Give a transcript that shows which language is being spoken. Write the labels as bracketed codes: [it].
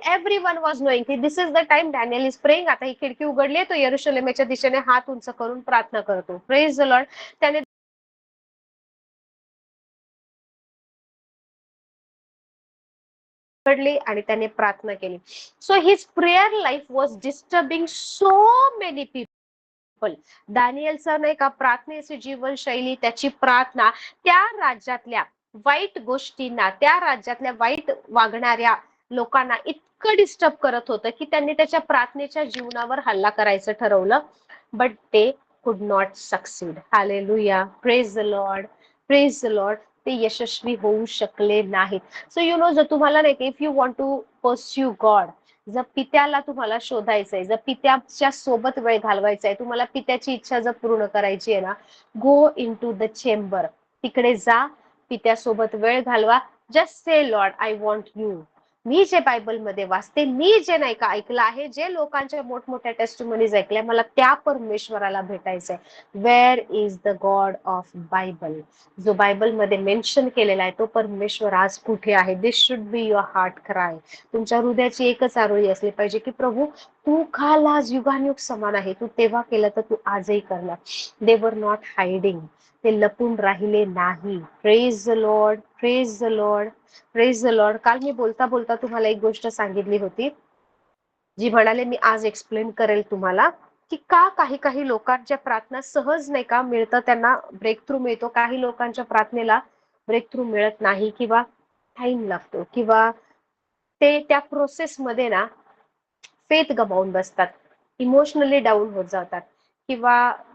[en] Everyone was knowing की this is the time Daniel is praying. [mr] आता ही खिडकी उघडली, तो यरुशलेमेच्या दिशेने हात उंच करून प्रार्थना करतो. [en] Praise the Lord. [mr] त्याने उघडली आणि त्याने प्रार्थना केली. [en] So his prayer life was disturbing so many people. [mr] दानियलचं नाही का प्रार्थनेची जीवनशैली, त्याची प्रार्थना त्या राज्यातल्या वाईट गोष्टींना, त्या राज्यातल्या वाईट वागणाऱ्या लोकांना इतकं डिस्टर्ब करत होतं की त्यांनी त्याच्या प्रार्थनेच्या जीवनावर हल्ला करायचं ठरवलं. [en] But ते could not succeed. Hallelujah. Praise the Lord. Praise the Lord. [mr] ते यशस्वी होऊ शकले नाहीत. [en] so you know, [mr] जर तुम्हाला नाही, [en] if you want to pursue God, [mr] जर पित्याला तुम्हाला शोधायचंय, जर पित्याच्या सोबत वेळ घालवायचा आहे, तुम्हाला पित्याची इच्छा जर पूर्ण करायची आहे ना, [en] Go into the chamber. [mr] तिकडे जा, पित्यासोबत वेळ घालवा. [en] Just say Lord, I want you. [mr] मी जे बायबलमध्ये वाचते, मी जे नाही का ऐकलं आहे, जे लोकांच्या मोठमोठ्या टेस्टिमोनीज ऐकल्या, मला त्या परमेश्वराला भेटायचंय. [en] Where is the God of Bible? [mr] जो बायबलमध्ये मेन्शन केलेला आहे तो परमेश्वर आज कुठे आहे? [en] This should be your heart cry. [mr] तुमच्या हृदयाची एकच आरोळी असली पाहिजे की प्रभू, तू काल आज युगानुयुग समान आहे, तू तेव्हा केलं तर तू आजही करणार. [en] They were not hiding. [mr] ते लपून राहिले नाही. [en] Praise the Lord, praise the Lord, praise the Lord. [mr] काल मी बोलता बोलता तुम्हाला एक गोष्ट सांगितली होती, जी म्हणाले मी आज एक्सप्लेन करेल तुम्हाला, की का काही काही लोकांच्या प्रार्थना सहज नाही का मिळतं, त्यांना ब्रेक थ्रू मिळतो, काही लोकांच्या प्रार्थनेला ब्रेक थ्रू मिळत नाही, किंवा टाइम लागतो, किंवा ते त्या प्रोसेसमध्ये ना फेथ गमावून बसतात, इमोशनली डाऊन होत जातात, किंवा